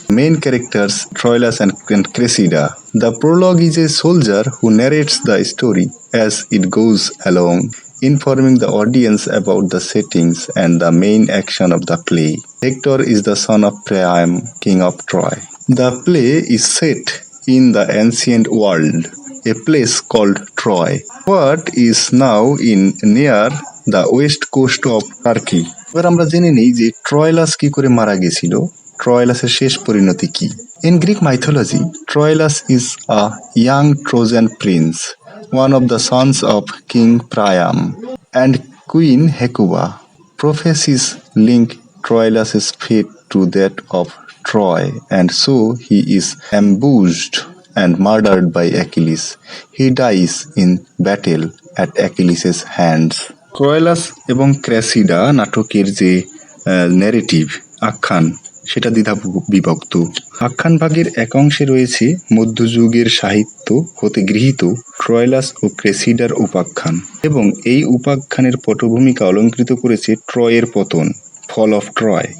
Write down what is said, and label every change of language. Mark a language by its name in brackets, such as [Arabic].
[English] Main characters Troilus and Cressida. The prologue is a soldier who narrates the story as it goes along, informing the audience about the settings and the main action of the play. Hector is the son of Priam, king of Troy. The play is set in the ancient world, a place called Troy, what is now in near the west coast of Turkey. [Bangla] এবার আমরা জেনে নিই যে ট্রয়লাস কি করে মারা গেছিল, ট্রয়লাসের শেষ পরিণতি কি। [English] In Greek mythology, Troilus is a young Trojan prince, one of the sons of King Priam and Queen Hecuba. Prophecies link Troilus' fate to that of Troy, and so he is ambushed and murdered by Achilles. He dies in battle at Achilles' hands. [Bangla] ট্রয়লাস এবং ক্র্যাসিডা নাটকের যে narrative আখ্যান সেটা দ্বিধা বিভক্ত। আখ্যান ভাগের এক অংশে রয়েছে মধ্যযুগের সাহিত্য হতে গৃহীত ট্রয়লাস ও ক্রেসিডার উপাখ্যান, এবং এই উপাখ্যানের পটভূমিকা অলঙ্কৃত করেছে ট্রয়ের পতন, ফল অফ ট্রয়।